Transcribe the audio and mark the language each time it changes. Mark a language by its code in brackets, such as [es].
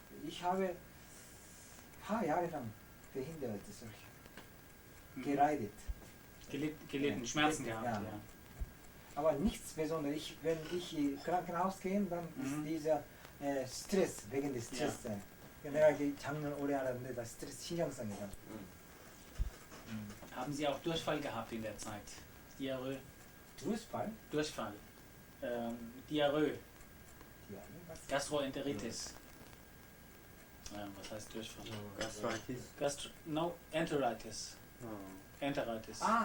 [de] Ich habe ein paar Jahre lang verhindert solche. Geleitet. Gelitten, Ja. Schmerzen gehabt. Ja. Ja. Aber nichts Besonderes. Wenn ich ins Krankenhaus gehe, dann ist dieser Stress, wegen des Stress. [ko] 내가 이게 장난 오래 하는데 다 스트레스 신경성이다. [de] Haben Sie auch Durchfall gehabt in der Zeit? Diarrhoe? Durchfall? Durchfall. Diarrhoe. Ja, was? Gastroenteritis. Ja, was heißt Durchfall? [ko] 가스트라이티스. [de] No, Enteritis. Enteritis.